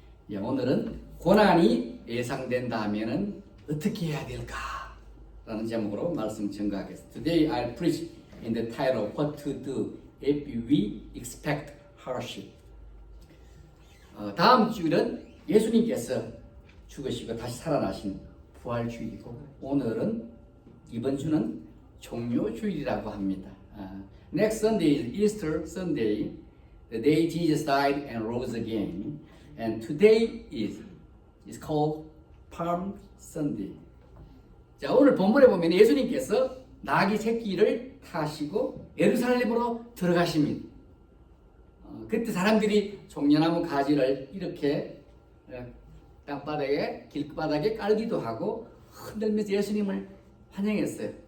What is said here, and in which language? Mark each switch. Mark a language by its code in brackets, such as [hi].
[ko] 예, 오늘은 고난이 예상된다 하면은 어떻게 해야 될까? 라는 제목으로 말씀 전가하겠습니다. [en] Today I'll preach in the title What to do if we expect hardship. [ko] 다음 주일은 예수님께서 죽으시고 다시 살아나신 부활주일이고 오늘은 이번 주는 종료주일이라고 합니다. [en] Next Sunday is Easter Sunday, the day Jesus died and rose again. And today is called Palm Sunday. [ko] 자, 오늘 본문에 보면 예수님께서 나귀 새끼를 타시고 예루살렘으로 들어가십니다. 그때 사람들이 종려나무 가지를 이렇게 땅바닥에 길바닥에 깔기도 하고 흔들면서 예수님을 환영했어요.